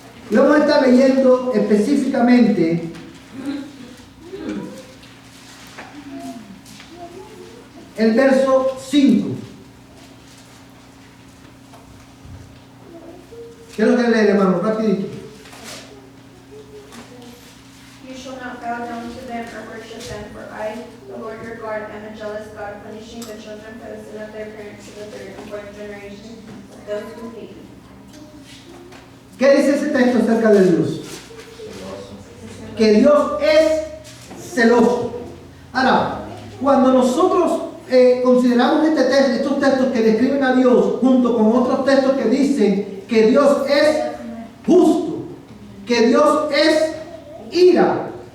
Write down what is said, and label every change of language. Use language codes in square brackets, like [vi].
[es] Y vamos a estar leyendo específicamente el verso 5. Quiero que leer, hermano, rapidito. [en] You shall not bow down to them or worship them, for I, the Lord your God, am a jealous God, punishing the children for the sin of their parents to the third and fourth generation of those who hate me. [es] ¿Qué dice ese texto acerca de Dios? Que Dios es celoso. Ahora, cuando nosotros consideramos estos textos que describen a Dios junto con otros textos que dicen que Dios es justo, que Dios es ira.